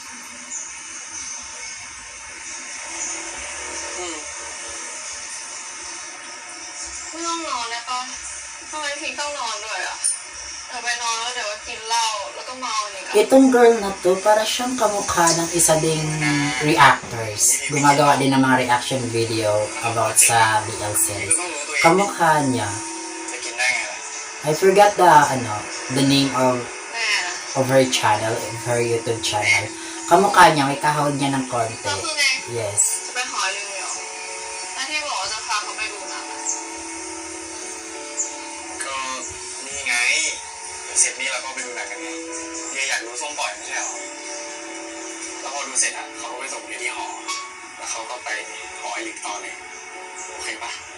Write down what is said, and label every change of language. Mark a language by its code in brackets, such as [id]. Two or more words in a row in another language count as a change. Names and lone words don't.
[th] ไม่ต้องนอนได้ปะทำไมพีต้องนอนด้วยอ่ะเดี๋ยวไปนอนแล้วเดี๋ยวกินเหล้าแล้วก็เมาอีกอ่ะ [tl] Itong girl na to, para siyang kamukha ng isa ding reactors. Gumagawa din ng mga [en] reaction video about [tl] sa [en] BL series. [tl] Kamukha niya. [th] จะกินได้ไงล่ะ [en] I forgot the name [th] แม่นะ [en] of her channel, of her YouTube channel. [tl] Kamukha niya, may kahawag niya ng konti. [th] ก็คือไง [en] Yes. [th] จะไปหอยลืมเหรอแล้วที่บอกว่าจะพาเขาไปดูหนังอะ ก็นี่ไงเสร็จนี้เราก็ไปดูหนังกันไงเดียอยากดูส้มปล่อยไม่ใช่หรอแล้วพอดูเสร็จอ่ะเขาก็ไปส่งเดียที่หอแล้วเขาก็ไปหอไอลิกต่อเลยโอเคปะ